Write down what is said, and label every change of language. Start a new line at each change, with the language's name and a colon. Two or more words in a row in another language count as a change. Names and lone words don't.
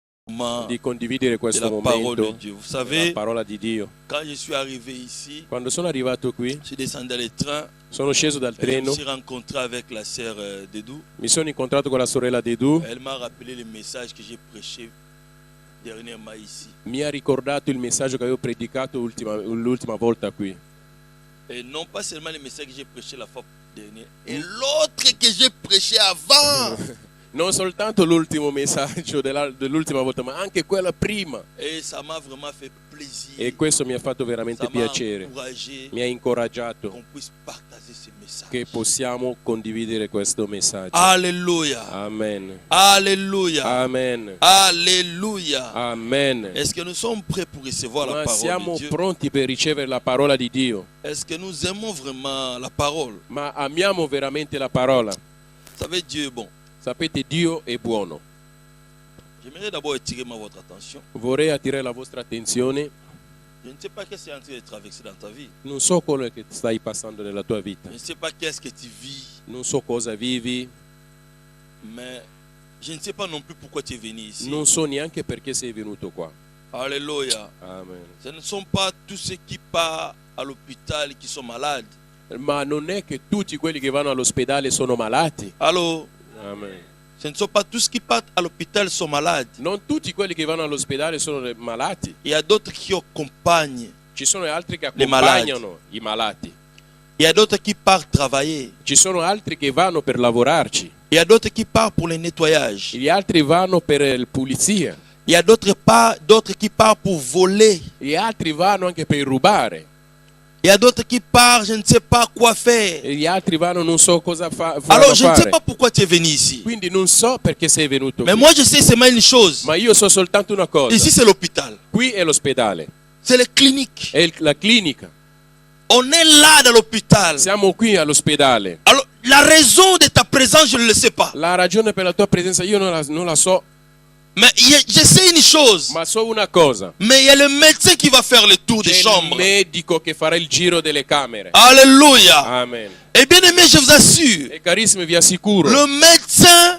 Italian: di condividere questo momento della parola di Dio.
French: Quand je suis arrivé ici,
Italian: Quando sono arrivato qui,
French: je suis descendu dans le train,
Italian: sono sceso dal
French: je me
Italian: treno,
French: suis rencontré avec la sœur Dedou.
Italian: mi sono incontrato con la sorella Dedù,
French: Elle m'a rappelé le message que j'ai prêché dernièrement ici.
Italian: mi ha ricordato il messaggio che avevo predicato l'ultima volta qui.
French: Et non pas seulement le message que j'ai prêché la fois dernière, et l'autre que j'ai prêché avant.
Italian: Non soltanto l'ultimo messaggio dell'ultima volta, ma anche quella prima.
French: Et ça m'a vraiment fait plaisir.
Italian: E questo mi ha fatto veramente
French: Ça m'a
Italian: piacere.
French: encouragé
Italian: Mi ha incoraggiato
French: qu'on puisse partager ce message.
Italian: che possiamo condividere questo messaggio.
French: Alléluia.
Italian: Amen.
French: Alléluia.
Italian: Amen.
French: Alléluia.
Italian: Amen.
French: Est-ce que nous sommes prêts pour recevoir la
Italian: Ma
French: parole
Italian: siamo
French: de Dieu?
Italian: pronti per ricevere la parola di Dio?
French: Est-ce que nous aimons vraiment la parole?
Italian: Ma amiamo veramente la parola?
French: Vous savez, Dieu est bon.
Italian: Sapete, Dio è buono.
French: J'aimerais d'abord attirer votre attention.
Italian: Vorrei attirare la vostra attenzione.
French: Je ne sais pas qu'est-ce qui est en train de traverser dans ta vie.
Italian: Non so quello che stai passando nella tua vita.
French: Je ne sais pas qu'est-ce que tu vis.
Italian: Non so cosa vivi.
French: Mais je ne sais pas non plus pourquoi tu es venu ici.
Italian: Non so neanche perché sei venuto qua.
French: Alléluia.
Italian: Amen.
French: Ce ne sont pas tous ceux qui partent à l'hôpital qui sont malades.
Italian: Ma non è che tutti quelli che vanno all'ospedale sono malati.
French: Allô?
Italian: Amen.
French: Ce ne sont pas tous qui partent à l'hôpital sont malades.
Italian: Non tutti quelli che vanno all'ospedale sono malati.
French: Il y a d'autres qui accompagnent.
Italian: Ci sono altri che Le malati. accompagnano i malati.
French: Il y a d'autres qui partent travailler.
Italian: Ci sono altri che vanno per lavorarci.
French: Il y a d'autres qui partent pour le nettoyage.
Italian: Gli altri vanno per la pulizia.
French: Il y a d'autres qui partent pour voler.
Italian: Gli altri vanno anche per rubare.
French: Il y a d'autres qui partent, je ne sais pas quoi faire.
Italian: E gli altri vanno non so cosa
French: Alors je ne sais
Italian: fare.
French: pas pourquoi tu es venu ici.
Italian: Quindi non so perché sei venuto
French: Mais
Italian: qui.
French: moi je sais seulement une chose.
Italian: Ma io so soltanto una cosa.
French: Ici c'est l'hôpital.
Italian: Qui è l'ospedale.
French: C'est les cliniques.
Italian: È la clinica.
French: On est là dans l'hôpital.
Italian: Siamo qui all'ospedale.
French: Alors la raison de ta présence, je ne le sais pas.
Italian: La ragione per la tua presenza io non la so.
French: Mais je sais une chose.
Italian: Ma so una cosa.
French: Mais il y a le médecin qui va faire le tour des
Italian: C'è il
French: chambres.
Italian: medico che farà il giro delle camere.
French: Alléluia.
Italian: Amen.
French: Et bien aimé, je vous assure,
Italian: E carissimi, vi assicuro,
French: le médecin